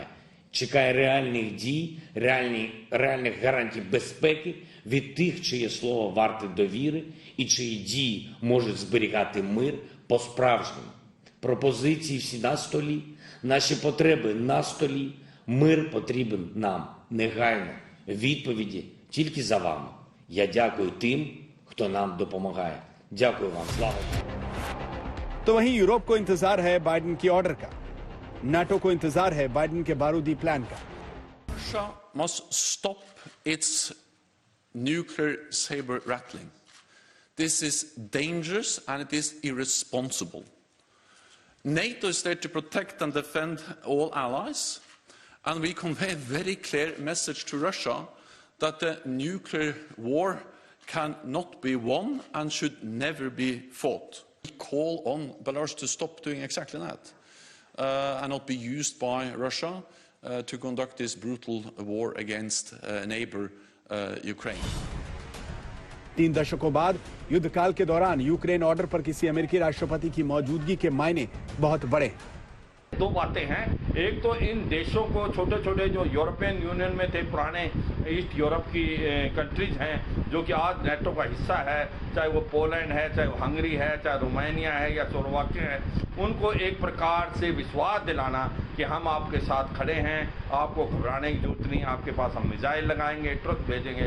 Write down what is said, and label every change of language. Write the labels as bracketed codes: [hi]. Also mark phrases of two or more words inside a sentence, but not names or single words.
[uk] Чекає реальних дій, реальних гарантій безпеки від тих, чиє слово варте довіри і чиї дії можуть зберігати мир по-справжньому. Пропозиції всі на столі, наші потреби на столі, мир потрібен нам негайно. Відповіді тільки за вами. Я дякую тим, хто нам допомагає. Дякую вам. Слава. [hi] तो वहीं यूरोप को इंतजार है बाइडेन की ऑर्डर का, नाटो को इंतजार है बाइडेन के बारूदी प्लान का। [en] Russia must stop its nuclear saber rattling. This is dangerous and it is irresponsible. NATO is there to protect and defend all allies, and we convey a very clear message to Russia that the nuclear war cannot be won and should never be fought. We call on Belarus to stop doing exactly that and not be used by Russia to conduct this brutal war against neighbor Ukraine. [hi] 3 दशकों बाद युद्ध काल के दौरान यूक्रेन ऑर्डर पर किसी अमेरिकी राष्ट्रपति की मौजूदगी के मायने बहुत बड़े हैं। 2 बातें हैं। एक तो इन देशों को छोटे छोटे जो [en] European Union [hi] में थे, पुराने [en] East Europe [hi] की कंट्रीज हैं जो कि आज नेटो का हिस्सा है, चाहे वो पोलैंड है, चाहे वो हंगरी है, चाहे रोमानिया है या स्लोवाकिया है, उनको एक प्रकार से विश्वास दिलाना कि हम आपके साथ खड़े हैं, आपको घबराने की जरूरत नहीं, आपके पास हम मिसाइल लगाएंगे, ट्रक भेजेंगे।